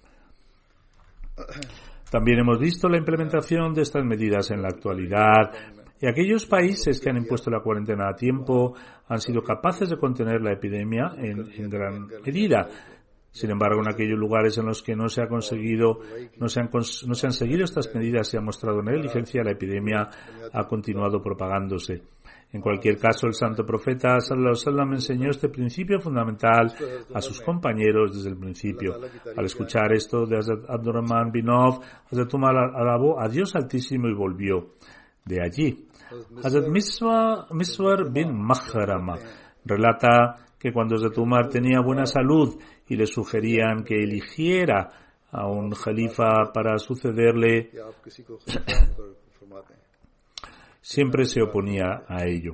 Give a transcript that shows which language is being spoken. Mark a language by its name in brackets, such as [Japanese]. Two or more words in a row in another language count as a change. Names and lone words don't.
[Spanish] También hemos visto la implementación de estas medidas en la actualidad, y aquellos países que han impuesto la cuarentena a tiempo han sido capaces de contener la epidemia en gran medida. Sin embargo, en aquellos lugares en los que no se han seguido estas medidas y se ha mostrado negligencia, la epidemia ha continuado propagándose. En cualquier caso, el santo profeta [Arabic] صلى الله عليه وسلم [Spanish] enseñó este principio fundamental a sus compañeros desde el principio. Al escuchar esto de Hazrat Abdurrahman bin Auf, Hazrat Umar alabó a Dios Altísimo y volvió de allí. Hazrat Miswar bin Makhrama relata que cuando Hazrat Umar tenía buena salud y le sugerían que eligiera a un califa para sucederle, siempre se oponía a ello.